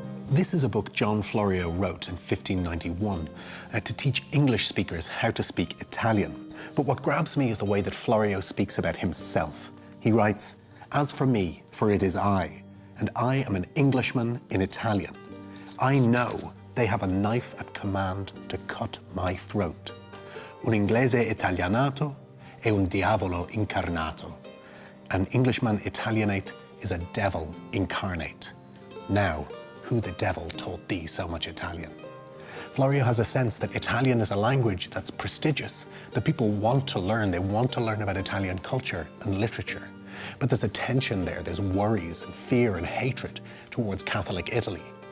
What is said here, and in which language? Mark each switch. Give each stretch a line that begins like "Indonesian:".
English: This is a book John Florio wrote in 1591 to teach English speakers how to speak Italian. But what grabs me is the way that Florio speaks about himself. He writes, "As for me, for it is I, and I am an Englishman in Italian. I know they have a knife at command to cut my throat.
Italian: Un inglese italianato e un diavolo incarnato.
English: An Englishman Italianate is a devil incarnate. Now, who the devil taught thee so much Italian?" Florio has a sense that Italian is a language that's prestigious, that people want to learn. They want to learn about Italian culture and literature. But there's a tension there. There's worries and fear and hatred towards Catholic Italy.